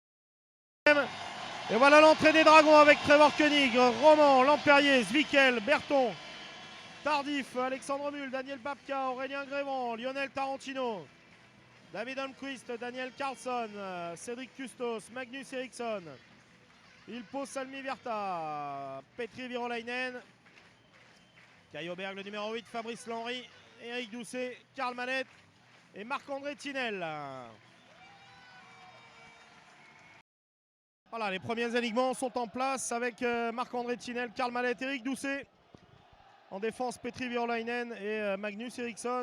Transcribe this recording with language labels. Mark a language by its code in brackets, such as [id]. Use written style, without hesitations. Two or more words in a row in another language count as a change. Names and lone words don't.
[fr] Et voilà l'entrée des Dragons avec Trevor Koenig, Roman, Lampérier, Zwikel, Berton, Tardif, Alexandre Mule, Daniel Babka, Aurélien Grévent, Lionel Tarantino, David Holmquist, Daniel Carlson, Cédric Custos, Magnus Eriksson, Ilpo Salmi Virta, Petri Virolainen, Caio Berg le numéro 8, Fabrice Lenry, Eric Doucet, Karl Mallet et Marc-André Tinel. Voilà, les premiers alignements sont en place avec Marc-André Tinel, Karl Mallet, Eric Doucet. En défense, Petri Virolainen et Magnus Eriksson.